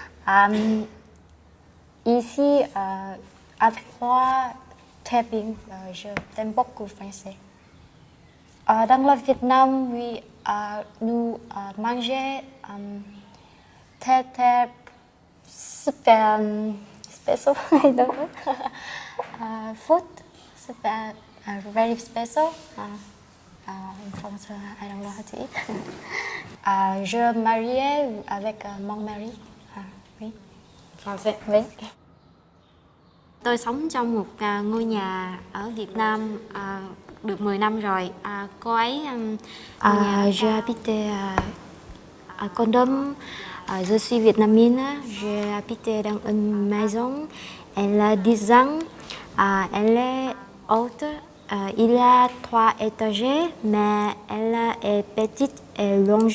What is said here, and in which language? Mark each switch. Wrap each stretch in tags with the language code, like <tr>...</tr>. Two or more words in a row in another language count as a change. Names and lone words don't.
<fr>Ici, avec moi, très bien. Je t'aime beaucoup français. Dans le Vietnam, oui, nous mangeons très super special.</fr> <en>I don't know. Food super very special. In France, I don't know how to eat.</en> <fr>Je mariais avec mon mari. Oui. Français. Oui.</fr> <vi>Tôi sống trong một ngôi nhà ở Việt Nam được 10 năm rồi. Cô ấy</vi> <fr>Je habite à Condom. Je suis vietnamienne. J'ai habité dans une maison. Elle a 10 ans. Elle est haute. Il y a 3 étages, mais elle est petite et longe.</fr>